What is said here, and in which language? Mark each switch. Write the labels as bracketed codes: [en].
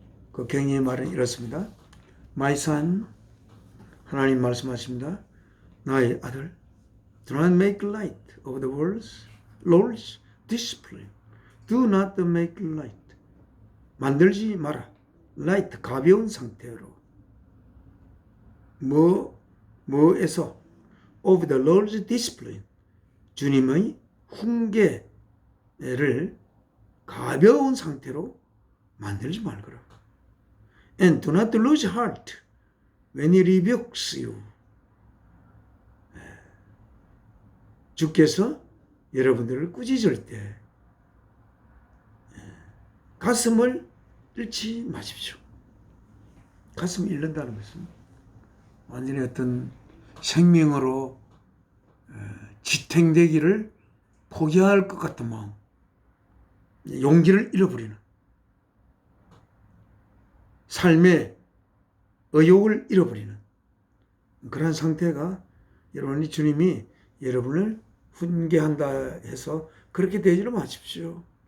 [ko] 그 격려의 말은 이렇습니다. [en] My son, [ko] 하나님 말씀하십니다. 나의 아들, [en] do not make light of the Lord's discipline. Do not make light. [ko] 만들지 마라. light, 가벼운 상태로. 뭐에서? [en] of the Lord's discipline. [ko] 주님의 훈계를 가벼운 상태로 만들지 말거라. [en] And do not lose heart when he rebukes you. [ko] 주께서 여러분들을 꾸짖을 때 가슴을 잃지 마십시오. 가슴을 잃는다는 것은 완전히 어떤 생명으로 지탱되기를 포기할 것 같은 마음, 용기를 잃어버리는, 삶의 의욕을 잃어버리는 그런 상태가, 여러분이 주님이 여러분을 훈계한다 해서 그렇게 되지는 마십시오.